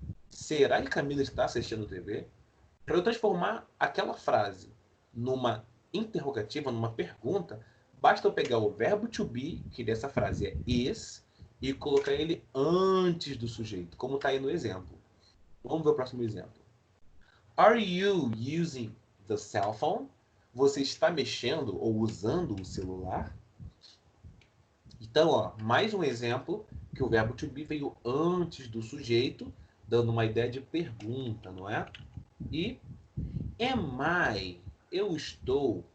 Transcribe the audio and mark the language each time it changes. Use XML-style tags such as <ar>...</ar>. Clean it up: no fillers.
<pt>Será que Camila está assistindo TV? Para eu transformar aquela frase numa interrogativa, numa pergunta, basta eu pegar o verbo to be, que dessa frase é is, e colocar ele antes do sujeito, como está aí no exemplo. Vamos ver o próximo exemplo.</pt> <en>Are you using the cell phone?</en> <pt>Você está mexendo ou usando o celular? Então, ó, mais um exemplo que o verbo to be veio antes do sujeito, dando uma ideia de pergunta, não é? E</pt> <en>am I?</en> <pt>Eu estou.</pt>